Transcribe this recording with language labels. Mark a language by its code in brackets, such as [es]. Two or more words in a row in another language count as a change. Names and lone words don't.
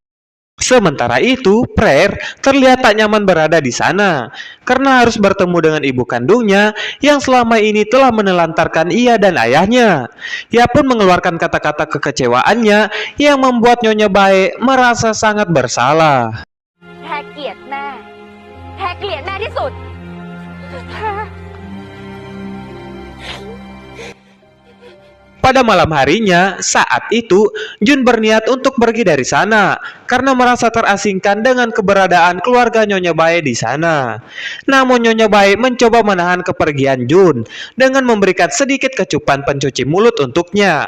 [id] Sementara itu, Prayer terlihat tak nyaman berada di sana karena harus bertemu dengan ibu kandungnya yang selama ini telah menelantarkan ia dan ayahnya. Ia pun mengeluarkan kata-kata kekecewaannya yang membuat Nyonya Bae merasa sangat bersalah. [th] แพรเกลียดแม่ แพรเกลียดแม่ที่สุด [id] Pada malam harinya, saat itu Jun berniat untuk pergi dari sana karena merasa terasingkan dengan keberadaan keluarga Nyonya Bae di sana. Namun Nyonya Bae mencoba menahan kepergian Jun dengan memberikan sedikit kecupan pencuci mulut untuknya.